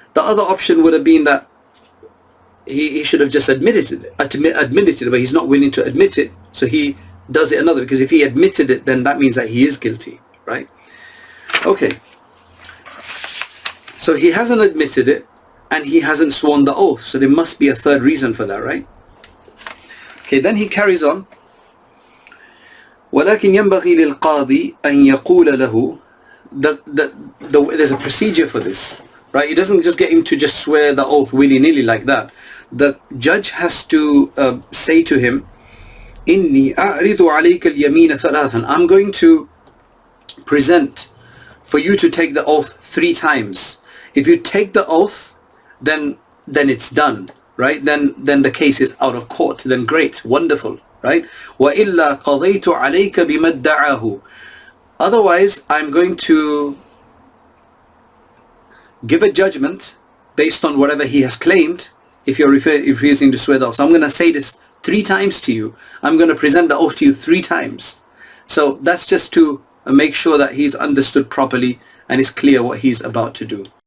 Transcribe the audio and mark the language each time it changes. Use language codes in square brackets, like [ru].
[en] The other option would have been that he should have just admitted it, but he's not willing to admit it, so he does it another, because if he admitted it, then that means that he is guilty, right? Okay. So he hasn't admitted it, and he hasn't sworn the oath, so there must be a third reason for that, right? Okay, then he carries on. [ar] ولكن ينبغي للقاضي أن يقول له. [en] There's a procedure for this, right? He doesn't just get him to just swear the oath willy-nilly like that. The judge has to say to him, [ar] إني أعرض عليك اليمين ثلاثا. [en] I'm going to present for you to take the oath 3 times. If you take the oath, then it's done, right? Then the case is out of court. Then great, wonderful, right? [ar] وإلا قضيت عليك بما ادعاه. [en] Otherwise, I'm going to give a judgment based on whatever he has claimed, if you're refusing to swear the oath. So I'm going to say this 3 times to you. I'm going to present the oath to you 3 times. So that's just to make sure that he's understood properly and is clear what he's about to do.